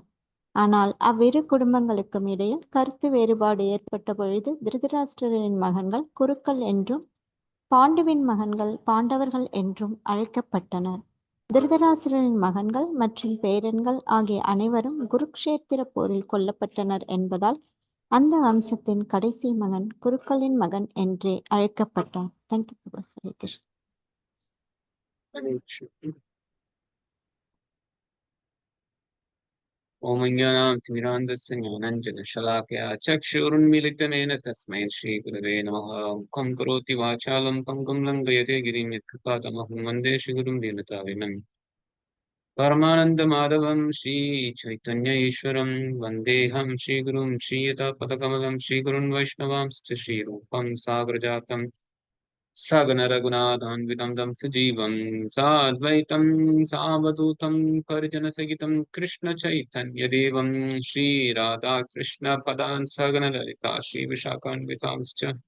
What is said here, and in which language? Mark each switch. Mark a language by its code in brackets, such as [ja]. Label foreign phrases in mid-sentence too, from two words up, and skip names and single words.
[ta] ஆனால் அவ்விரு குடும்பங்களுக்கும் இடையில் கருத்து வேறுபாடு ஏற்பட்ட பொழுது திருதராஷ்டிரரின் மகன்கள் குருக்கள் என்றும் பாண்டுவின் மகன்கள் பாண்டவர்கள் என்றும் அழைக்கப்பட்டனர். திருதராசுரனின் மகன்கள் மற்றும் பேரன்கள் ஆகிய அனைவரும் குருக்ஷேத்திர போரில் கொல்லப்பட்டனர் என்பதால் அந்த வம்சத்தின் கடைசி மகன் குருக்களின் மகன் என்றே அழைக்கப்பட்டார். தேங்க்யூ. ஹரே கிருஷ்ணா. [sa] हरे कृष्ण। ओम अज्ञानातिमिरान्धस्य ज्ञानाञ्जनशलाकया चक्षुरुन्मीलितमेन तस्मै श्रीगुरवे नमः। मुखं करोति वाचालं पङ्गुं लङ्घयते गिरिं यत्कृपातमहं वन्दे श्रीगुरुं दीनतारिणम्। परमानन्दमाधवं श्रीचैतन्य ईश्वरं वन्देऽहं श्रीगुरुं श्रीयतापदकमलं श्रीगुरुन् वैष्णवांश्च श्रीरूपं सागरजातं सगन रघुनाथान्वितं तं सजीवं साद्वैतं सावधूतं परिजनसहितं कृष्ण चैतन्यदेवं श्रीराधा कृष्ण पदान् सगन ललिता श्रीविशाखान्वितांश्च।